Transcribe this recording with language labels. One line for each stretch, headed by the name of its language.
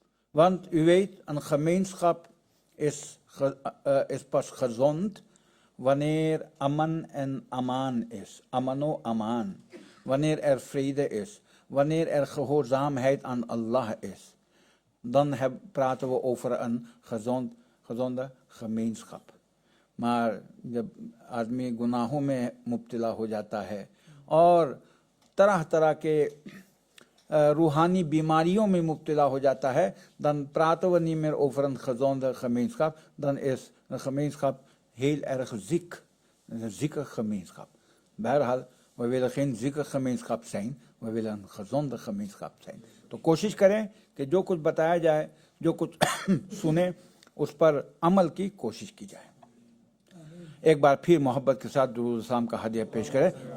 Dutch: Want u weet, een gemeenschap is pas gezond wanneer aman en amaan is. Amano amaan. Wanneer er vrede is. Wanneer er gehoorzaamheid aan Allah is. Dan praten we over een gezonde gemeenschap.
Hindi: Maar जब आदमी गुनाहों में मुब्तला हो जाता है और तरह तरह के रूहानी बीमारियों में मुब्तला हो जाता है,
Dutch: dan praten we niet meer over een gezonde gemeenschap. Dan is een gemeenschap heel erg ziek. Een zieke gemeenschap. Bijhal, we willen geen zieke gemeenschap zijn, we willen een gezonde gemeenschap zijn.
Hindi: तो कोशिश करें कि जो कुछ बताया जाए, जो कुछ सुने, उस पर अमल की कोशिश की जाए। एक बार फिर मोहब्बत के साथ दुरूद सलाम का हदिया पेश करें।